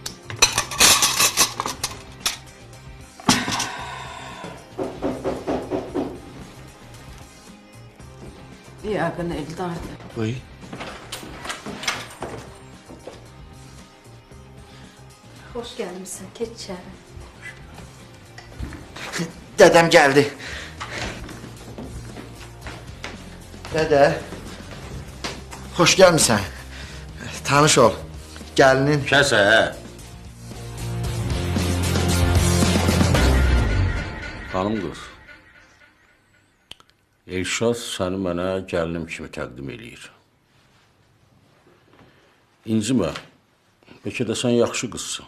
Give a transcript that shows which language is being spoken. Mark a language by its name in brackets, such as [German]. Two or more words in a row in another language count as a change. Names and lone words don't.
[Azerbaijani] Yəqin Eldardır. Buyur. Xoş gəlmisən, keç içəri. [Turkish] Dedem geldi. Dede. Hoş gelmişsin. [Azerbaijani] Tanış ol. [Turkish] Gelinin. [Azerbaijani] Kəsə, xanım qız. Elşad səni mənə gəlinim kimi təqdim eləyir. İncimə, bəlkə də sən yaxşı qızsın.